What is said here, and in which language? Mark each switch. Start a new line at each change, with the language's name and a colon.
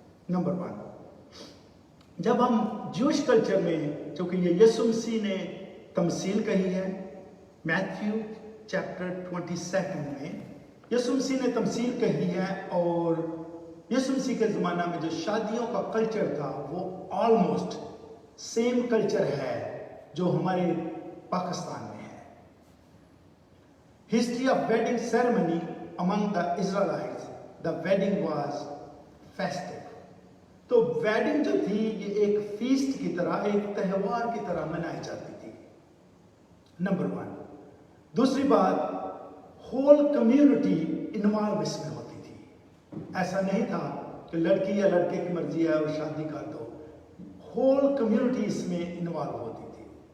Hindi: Number 1, जब हम Jews culture में, चूँकि ये यीशु मसीह ने तमसील कही है, मैथ्यू चैप्टर 22 में यीशु मसीह ने तमसील कही है, और यीशु मसीह के ज़माना में जो शादियों का कल्चर था वो ऑलमोस्ट सेम कल्चर है जो हमारे पाकिस्तान में है।
English: History of wedding ceremony among the Israelites, the wedding was festive.
Hindi: तो वेडिंग जो थी ये एक फीस्ट की तरह, एक त्यौहार की तरह मनाई जाती थी। नंबर 1। दूसरी बात,
English: whole community involve
Hindi: इसमें होती थी। ऐसा नहीं था कि लड़की या लड़के की मर्जी है और शादी कर दो,
English: whole community
Hindi: इसमें इन्वॉल्व होती थी।